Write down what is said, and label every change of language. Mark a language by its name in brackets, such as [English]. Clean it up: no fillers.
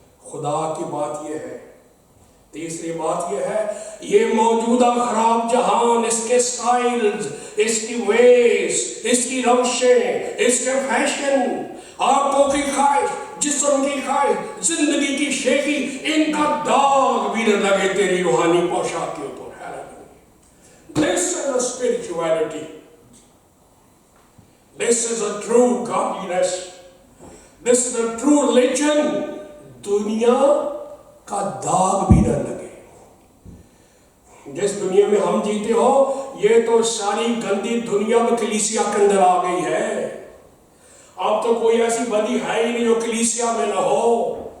[Urdu] خدا کی بات یہ ہے۔ تیسری بات یہ ہے، یہ موجودہ خراب جہان، اس کے سٹائلز، اس کی ویز، اس کی روشیں، اس کے فیشن، آنکھوں کی خواہش، جسم کی خواہش، زندگی کی شیخی، ان کا داغ بھی نہ لگے تیری روحانی پوشاک کے اوپر۔ [English] This is a spirituality. This is a true godliness. This is a true religion. [Urdu] دنیا کا داغ بھی نہ لگے۔ جس دنیا میں ہم جیتے ہو، یہ تو ساری گندی دنیا میں کلیسیا کے اندر آ گئی ہے۔ اب تو کوئی ایسی بدی ہے ہی نہیں جو کلیسیا میں نہ ہو۔